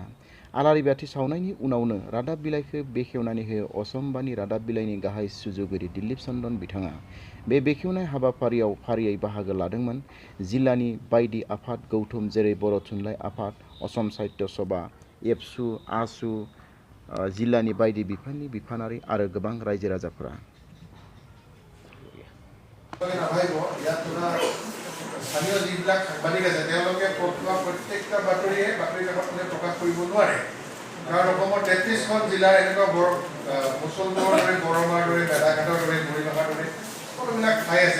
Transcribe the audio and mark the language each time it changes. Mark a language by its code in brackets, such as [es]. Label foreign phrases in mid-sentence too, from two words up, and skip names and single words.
[brx] आलारि बाथि सावनायनि उनावनो रादाब बिलाइखौ बेखेवनानै होयो असम बाणी रादाब बिलाइनि गाहाय सुजुगिरि दिलीप चन्दन बिथाङा। बे बेखेवनाय हाबाफारियाव फारियै बाहागो लादोंमोन जिल्लानि बायदि आफाद गौथुम जेरै बर' थुनलाइ आफाद, असम साहित्य सभा, एबसु, आसु, जिल्लानि बायदि बिफाननि बिफानारि आरो गोबां रायजो राजाफोरा। [as] স্থানীয় যিবিলাক সাংবাদিক আছে তেওঁলোকে প্ৰত্যেকটা বাতৰিয়ে বাতৰি কাকতখনে প্ৰকাশ কৰিব নোৱাৰে, কাৰণ অসমৰ 33খন জিলাৰ এনেকুৱা মুছলপুৰৰ দৰে, বৰমাৰ দৰে, মেধাঘাটৰ দৰে, মৰিগাঁৱৰ দৰে সকলোবিলাক ঠাই আছে।